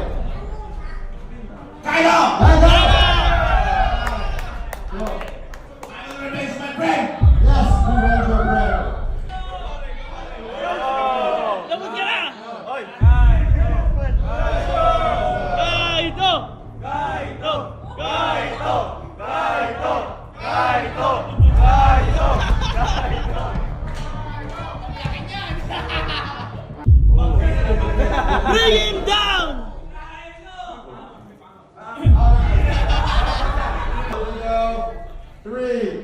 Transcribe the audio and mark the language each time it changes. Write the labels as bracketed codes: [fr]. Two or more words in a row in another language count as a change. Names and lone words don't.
[en] Kaido! Yes, we raise your brand. [tl] Labot ka na! Kaito! [en] Kaito! Kaito! Kaito! Kaito! Kaito! Kaito! Bring him down! 3,